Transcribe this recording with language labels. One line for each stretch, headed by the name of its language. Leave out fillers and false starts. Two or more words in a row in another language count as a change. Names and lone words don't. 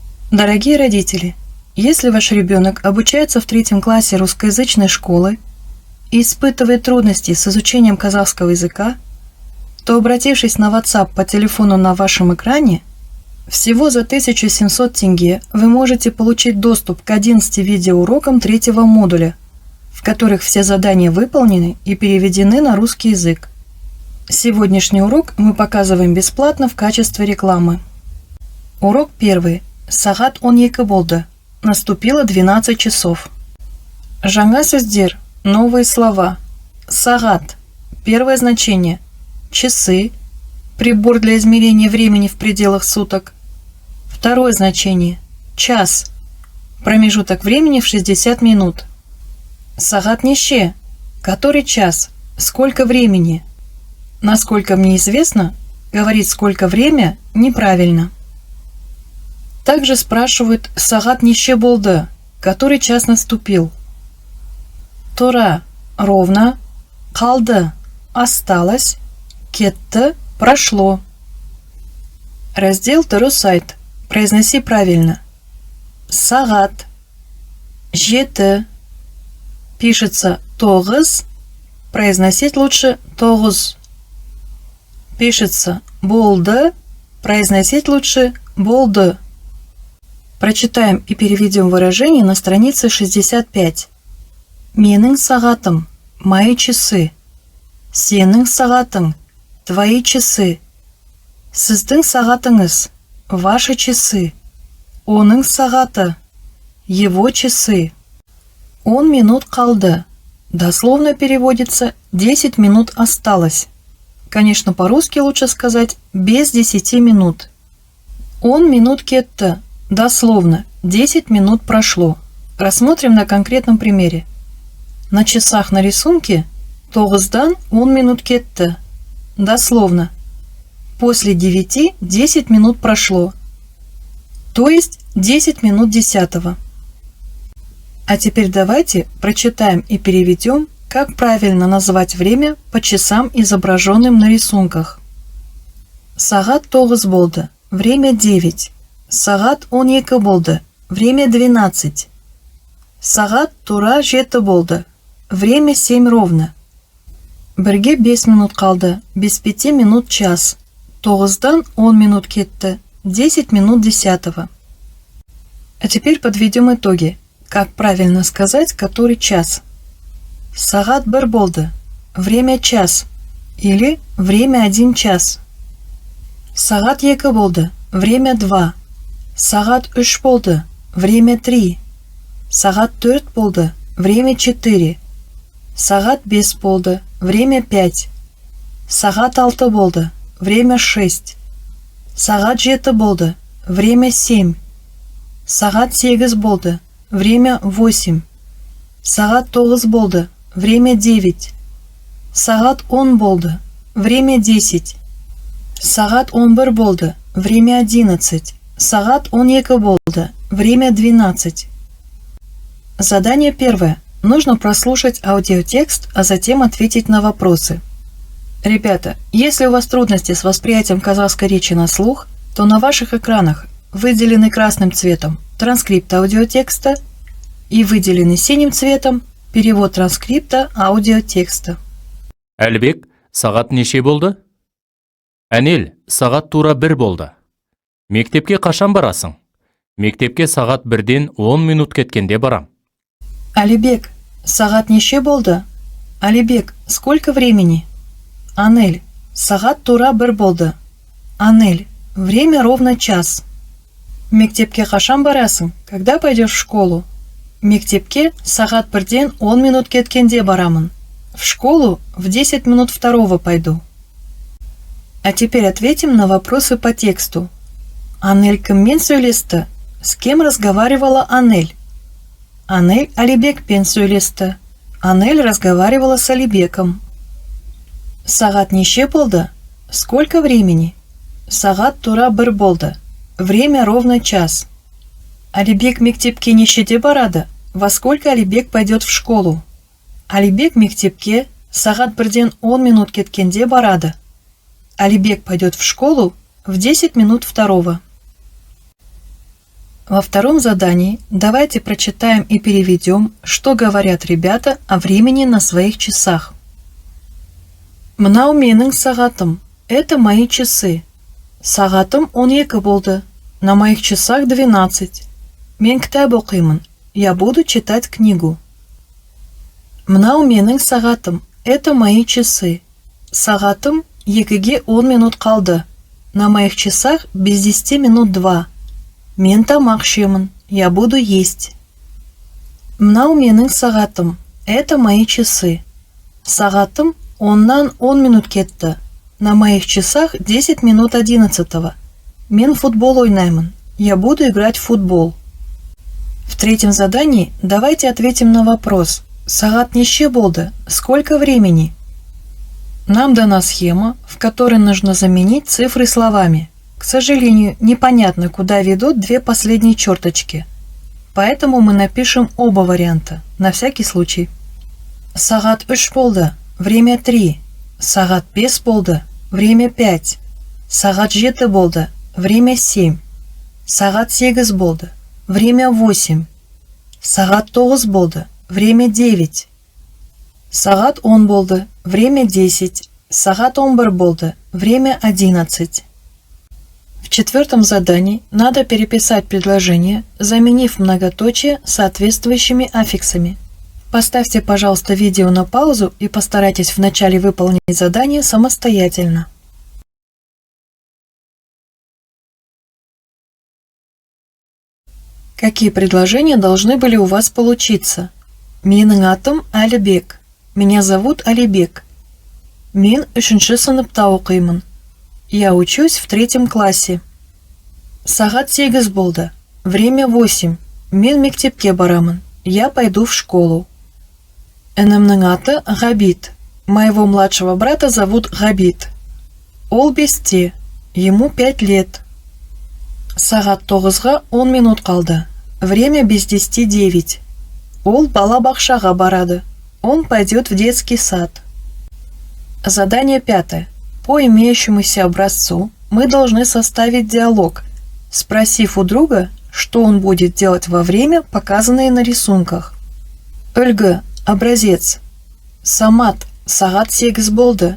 Russian: Дорогие родители, если ваш ребенок обучается в 3 классе русскоязычной школы и испытывает трудности с изучением казахского языка, то, обратившись на WhatsApp по телефону на вашем экране, всего за 1700 тенге вы можете получить доступ к 11 видеоурокам 3-го модуля, в которых все задания выполнены и переведены на русский язык. Сегодняшний урок мы показываем бесплатно в качестве рекламы. Урок 1.
Kazakh: Сағат 12 болды.
Russian: Наступило 12 часов.
Kazakh: Жаңа сөздер.
Russian: Новые слова. Сағат. Первое значение. Часы. Прибор для измерения времени в пределах суток. Второе значение. Час. Промежуток времени в 60 минут.
Kazakh: Сағат неше.
Russian: Который час? Сколько времени? Насколько мне известно, говорить «сколько время» неправильно. Также спрашивают
Kazakh: «сағат неше болды»,
Russian: который час наступил. Тура – ровно, қалды – осталось, кетті – прошло. Раздел
Kazakh: дұрыс айт,
Russian: произноси правильно.
Kazakh: Сағат, жеті,
Russian: пишется тоғыз, произносить лучше тоғыз. Пишется болды, произносить лучше болды. Прочитаем и переведем выражение на странице 65.
Kazakh: Менің сағатым,
Russian: мои часы.
Kazakh: Сенің сағатың,
Russian: твои часы.
Kazakh: Сіздің сағатыңыз,
Russian: ваши часы.
Kazakh: Оның сағаты,
Russian: его часы.
Kazakh: 10 минут қалды.
Russian: Дословно переводится 10 минут осталось. Конечно, по-русски лучше сказать без 10 минут.
Kazakh: 10 минут кетті.
Russian: Дословно, 10 минут прошло. Рассмотрим на конкретном примере. На часах на рисунке
Kazakh: тоғыздан 10 минут кетті.
Russian: Дословно, после 9 10 минут прошло. То есть 10 минут 10. А теперь давайте прочитаем и переведем, как правильно назвать время по часам, изображенным на рисунках.
Kazakh: Сағат тоғыз болды.
Russian: Время 9.
Kazakh: Сағат 12 болды. Время 12. Сағат тура жеті болды.
Russian: Время 7 ровно.
Kazakh: Бірге 5 минут қалды.
Russian: Без 5 минут час.
Kazakh: Тоғыздан 10 минут кетті. 10 минут 10.
Russian: А теперь подведем итоги. Как правильно сказать, который час?
Kazakh: Сағат бір болды.
Russian: Время час. Или время 1 час.
Kazakh: Сағат екі болды.
Russian: Время 2.
Kazakh: Сағат 3 болды.
Russian: Время 3.
Kazakh: Сағат 4 болды. Время 4. Сағат 5 болды. Время 5. Сағат 6 болды. Время 6. Сағат 7 болды. Время 7. Сағат 8 болды. Время 8. Сағат 9 болды. Время 9. Сағат 10 болды. Время 10. Сағат 11 болды. Время 11. Сағат 12 болды.
Russian: Время 12. Задание первое. Нужно прослушать аудиотекст, а затем ответить на вопросы. Ребята, если у вас трудности с восприятием казахской речи на слух, то на ваших экранах выделены красным цветом транскрипт аудиотекста и выделены синим цветом перевод транскрипта аудиотекста.
Kazakh: Әлібек, сағат неше болды? Әнел, сағат тура 1 болды. Мектепке қашан барасың? Мектепке сағат 1-ден 10 минут кеткенде барам. Алибек, сағат неше болды? Алибек,
Russian: сколько времени?
Kazakh: Анель, сағат тура 1 болды.
Russian: Анель, время ровно час.
Kazakh: Мектепке қашан барасың?
Russian: Когда пойдешь в школу?
Kazakh: Мектепке сағат 1-ден 10 минут кеткенде барамын.
Russian: В школу в 10 минут 2 пойду. А теперь ответим на вопросы по тексту.
Kazakh: Анель кіммен сөйлесті?
Russian: С кем разговаривала Анель?
Kazakh: Анель Алибекпен сөйлесті.
Russian: Анель разговаривала с Алибеком.
Kazakh: Сағат неше болды?
Russian: Сколько времени?
Kazakh: Сағат тура 1 болды.
Russian: Время ровно час.
Kazakh: Алибек мектепке нешеде барады?
Russian: Во сколько Алибек пойдет в школу?
Kazakh: Алибек мектепке сағат 1-ден 10 минут кеткенде барады.
Russian: Алибек пойдет в школу в 10 минут 2. Во втором задании давайте прочитаем и переведем, что говорят ребята о времени на своих часах.
Kazakh: Мынау менің сағатым.
Russian: Это мои часы.
Kazakh: Сағатым 12 болды.
Russian: На моих часах 12.
Kazakh: Мен кітап оқимын.
Russian: Я буду читать книгу.
Kazakh: Мынау менің сағатым.
Russian: Это мои часы.
Kazakh: Сағатым 2-ге 10 минут қалды.
Russian: На моих часах без 10 минут 2.
Kazakh: Мен тамақ ішемін.
Russian: Я буду есть.
Kazakh: Мынау менің сағатым.
Russian: Это мои часы.
Kazakh: Сағатым 10-нан 10 минут кетті.
Russian: На моих часах 10 минут 11.
Kazakh: Мен футбол ойнаймын.
Russian: Я буду играть в футбол. В третьем задании давайте ответим на вопрос.
Kazakh: Сағат неше болды?
Russian: Сколько времени? Нам дана схема, в которой нужно заменить цифры словами. К сожалению, непонятно, куда ведут две последние черточки. Поэтому мы напишем оба варианта, на всякий случай.
Kazakh: Сағат 3 болды, время 3. Сағат 5 болды, время 5. Сағат 7 болды, время 7. Сағат 8 болды, время 8. Сағат 9 болды, время 9. Сағат 10 болды, время 10. Сағат 11 болды,
Russian: время 11. В четвертом задании надо переписать предложение, заменив многоточие соответствующими аффиксами. Поставьте, пожалуйста, видео на паузу и постарайтесь вначале выполнить задание самостоятельно. Какие предложения должны были у вас получиться?
Kazakh: Менің атым Алибек.
Russian: Меня зовут Алибек.
Kazakh: Мен 3-ші сыныпта оқимын.
Russian: Я учусь в 3 классе.
Kazakh: Сағат 8 болды. Время 8. Мен мектепке барамын.
Russian: Я пойду в школу.
Kazakh: Інімнің аты Ғабит.
Russian: Моего младшего брата зовут Ғабит.
Kazakh: Ол 5-те.
Russian: Ему 5 лет.
Kazakh: Сағат 9-ға 10 минут қалды.
Russian: Время без 10 9.
Kazakh: Ол бала-бақшаға барады.
Russian: Он пойдет в детский сад. Задание 5. По имеющемуся образцу мы должны составить диалог, спросив у друга, что он будет делать во время, показанное на рисунках.
Kazakh: Үлгі, образец. Самат, сағат 8 болды.